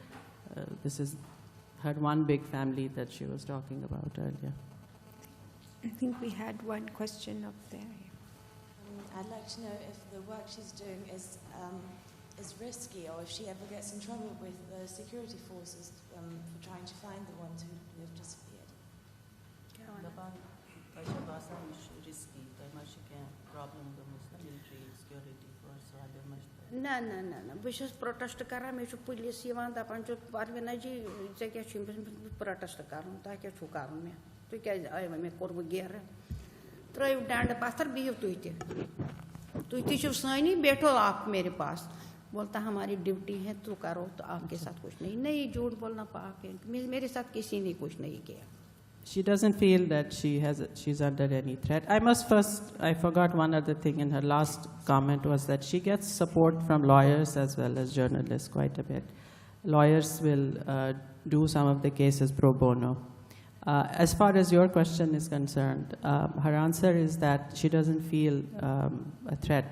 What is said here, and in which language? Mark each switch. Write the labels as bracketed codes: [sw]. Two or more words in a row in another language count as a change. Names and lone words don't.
[en] This is her one big family that she was talking about earlier. I think we had one question up there. I'd like to know if the work she's doing is risky, or if she ever gets in trouble with the security forces for trying to find the ones who have disappeared. [ks] دپان تۄہہِ چھا باسان یہِ چھُ رِسکی تۄہہِ ما چھِ کینٛہہ پرٛابلِم گٔمٕژ مِلٹرٛی سِکیورٹی فورس والٮ۪ن ما چھِ تۄہہِ نہ نہ نہ نہ بہٕ چھَس پروٹیسٹ کران مےٚ چھُ پُلیٖس یِوان دَپان چھُ پروینا جی ژےٚ کیٛاہ چھُ پروٹیسٹ کَرُن تۄہہِ کیٛاہ چھُو کَرُن مےٚ تُہۍ کیٛازِ آیوٕ مےٚ کوٚروٕ گیرٕ ترٛٲیِو ڈنٛڈٕ پَتھر بِہِو تُہۍ تہِ چھِو سٲنی بیٹھو [ur] آپ میرے پاس بولتا ہماری ڈیوٹی ہے تو کرو تو آپ کے ساتھ کچھ نہیں جھوٹ بولنا پاک ہے میرے ساتھ کسی نے کچھ نہیں کیا. [en] She doesn't feel that she's under any threat. I forgot one other thing in her last comment was that she gets support from lawyers as well as journalists quite a bit. Lawyers will do some of the cases pro bono. As far as your question is concerned, her answer is that she doesn't feel a threat.